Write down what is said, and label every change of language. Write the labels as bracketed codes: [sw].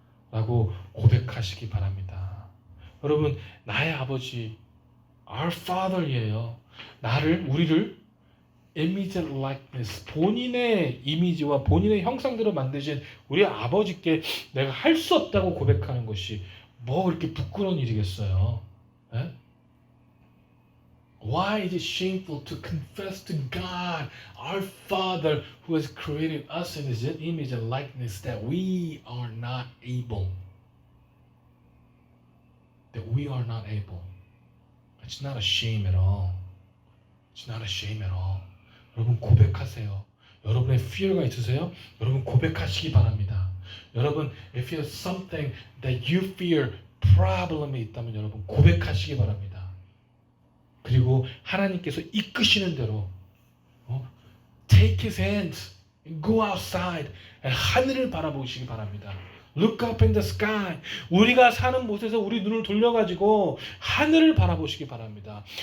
[ko] 라고 고백하시기 바랍니다. 여러분, 나의 아버지, [en] our Father [ko] 이에요. 우리를 [en] image likeness, [ko] 본인의 이미지와 본인의 형상대로 만드신 우리 아버지께 내가 할 수 없다고 고백하는 것이 뭐 그렇게 부끄러운 일이겠어요. 에? [en] Why is it shameful to confess to God, our Father, who has created us in His image and likeness, that we are not able? That we are not able. It's not a shame at all. It's not a shame at all. [ko] 여러분, 고백하세요. 여러분의 fear가 있으세요? 여러분, 고백하시기 바랍니다. 여러분, [en] if you have something that you fear, [ko] problem이 있다면 여러분 고백하시기 바랍니다. 그리고 하나님께서 이끄시는 대로 [en] take his hands and go outside and [ko] 하늘을 바라보시기 바랍니다. [en] Look up in the sky. [ko] 우리가 사는 곳에서 우리 눈을 돌려가지고 하늘을 바라보시기 바랍니다.